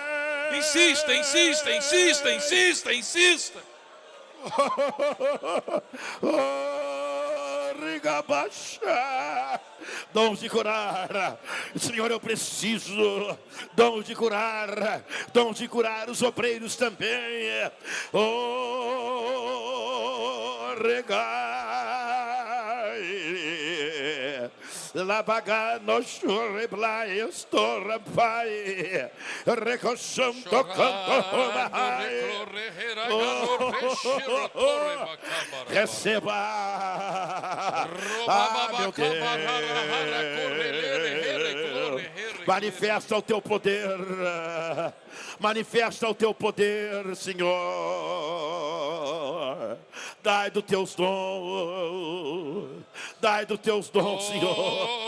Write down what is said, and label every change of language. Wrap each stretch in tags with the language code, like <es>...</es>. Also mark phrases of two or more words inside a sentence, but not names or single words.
<pt>Insista. Dons de curar, Senhor, eu preciso, dons de curar os obreiros também. Regai, labagano churreblai, estorrampai, recocham tocando, receba, meu Deus, manifesta o teu poder, Senhor, dai dos teus dons, Senhor.</pt>